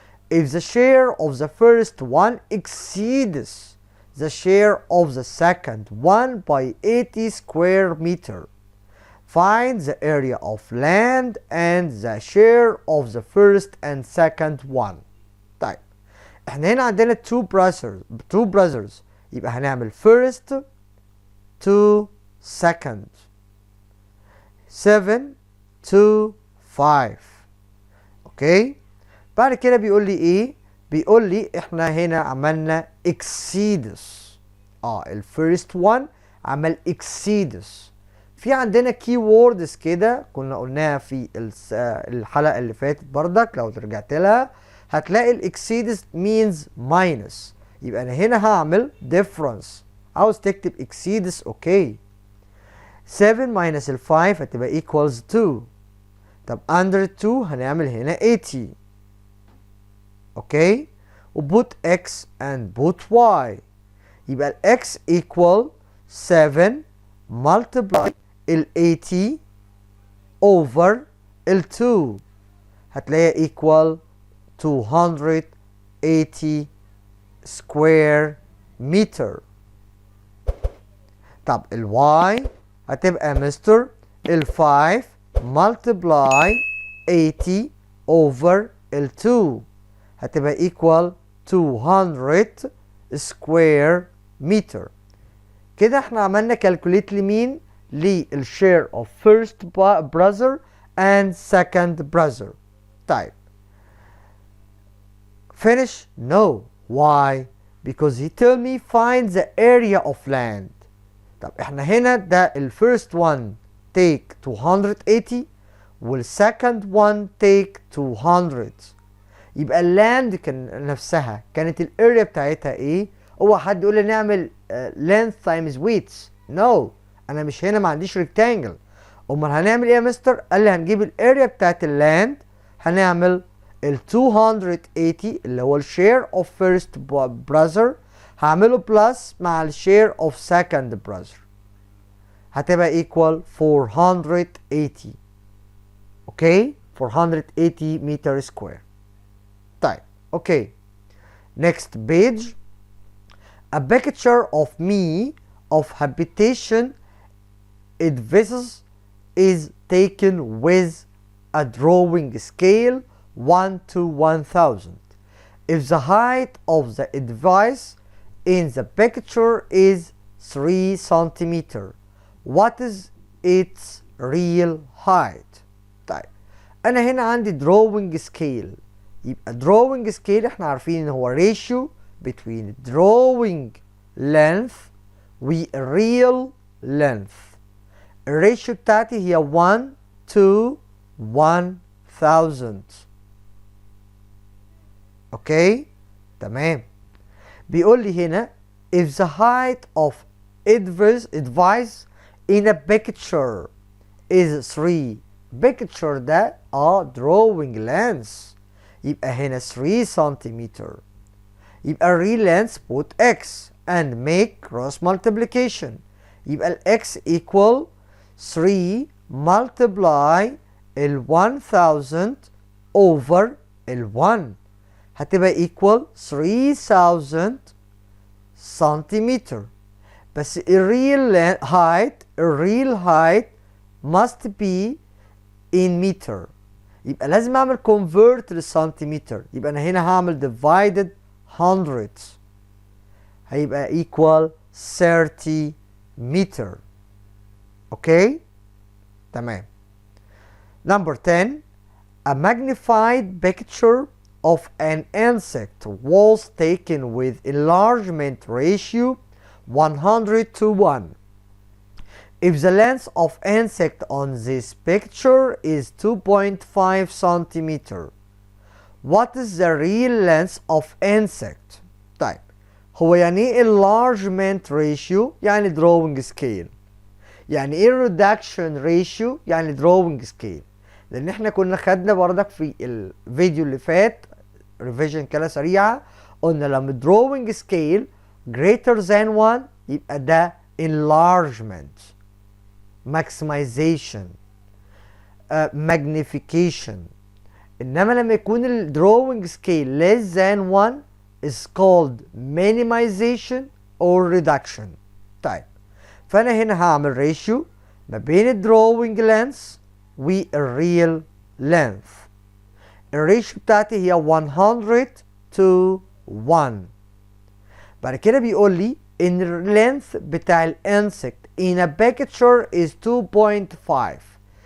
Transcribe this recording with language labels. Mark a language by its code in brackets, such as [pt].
[en] If the share of the first one exceeds the share of the second one by 80 square meter, find the area of land and the share of the first and second one. [ar] طيب احنا هنا عندنا [en] two brothers [ar] يبقى هنعمل [en] first to second 7 to 5. [ar] اوكي بعد كده بيقول لي ايه؟ بيقول لي احنا هنا عملنا exceeds. الفيرست one عمل exceeds. في عندنا كي ووردز كده كنا قلناها في الحلقه اللي فاتت بردك، لو رجعت لها هتلاقي الاكسيدز means minus. يبقى انا هنا هعمل difference. عاوز تكتب exceeds اوكي. 7 minus ال 5 هتبقى [en] equals 2. [ar] طب [en] under 2 [ar] هنعمل هنا 80. اوكي وبوت [en] x and put y [ar] يبقى ال x [en] equal 7 multiply [ar] ال 80 over ال 2 هتلاقيها [en] equal 280 square meter. [ar] طب ال y هتبقى مستر ال 5 multiply 80 over ال 2 هتبقى [en] equal 200 square meter. [ar] كده احنا عملنا calculate لمين؟ لل [en] share of first brother and second brother. طيب finish? No. Why? Because he told me find the area of land. [ar] طب احنا هنا ده ال [en] first one take 280 [ar] وال [en] second one take 200. [ar] يبقى اللاند كان نفسها كانت الاريا بتاعتها ايه؟ هو حد يقول لي نعمل [en] length times width. [ar] no انا مش هنا ما عنديش rectangle. امال هنعمل ايه يا مستر؟ قال لي هنجيب الاريا بتاعت اللاند هنعمل ال 280 اللي هو الشير اوف فيرست براذر هعمله بلس مع الشير اوف سكند براذر هتبقى [en] equal 480. [ar] اوكي 480 متر سكوير. طيب اوكي [en] next page. A picture of me of habitation edifices is taken with a drawing scale 1 to 1000. If the height of the edifice in the picture is 3 centimeter, what is its real height? [ar] طيب انا هنا عندي [en] drawing scale. [ar] يبقى [en] drawing scale [ar] احنا عارفين ان هو [en] ratio between drawing length [ar] و [en] real length. [ar] الريشيو بتاعتي هي 1 to 1000. اوكي تمام. بيقول لي هنا [en] if the height of advice in a picture is 3. [ar] picture ده [en] drawing length [ar] يبقى هنا 3 سنتيمتر. [en] يبقى real length put x and make cross multiplication. [ar] يبقى ال x [en] equal 3 multiply [ar] ال 1000 over ال 1 هتبقى [en] equal 3000 [ar] سنتيمتر. بس ال [en] real height must be in meter. [ar] يبقى لازم اعمل convert للسنتيمتر. يبقى انا هنا هعمل divided 100 هيبقى [en] equal 30 [ar] متر. اوكي تمام. [en] Number 10. A magnified picture of an insect was taken with enlargement ratio 100:1. If the length of insect on this picture is 2.5 centimeter, what is the real length of insect? [ar] طيب هو يعني ايه [en] enlargement ratio؟ [ar] يعني [en] drawing scale. [ar] يعني ايه [en] reduction ratio؟ [ar] يعني [en] drawing scale. [ar] لان احنا كنا خدنا بردك في الفيديو اللي فات ريفيجن كده سريعه، قلنا لما [en] drawing scale greater than 1 [ar] يبقى ده [en] enlargement maximization magnification. [ar] انما لما يكون ال [en] drawing scale less than 1 is called minimization or reduction. [ar] طيب فانا هنا هعمل ريشيو ما بين ال [en] drawing length [ar] وال [en] real length. [ar] الريشيو بتاعتي هي 100:1. بعد كده بيقول لي ان ال length بتاع الانسكت [en] in a picture is 2.5.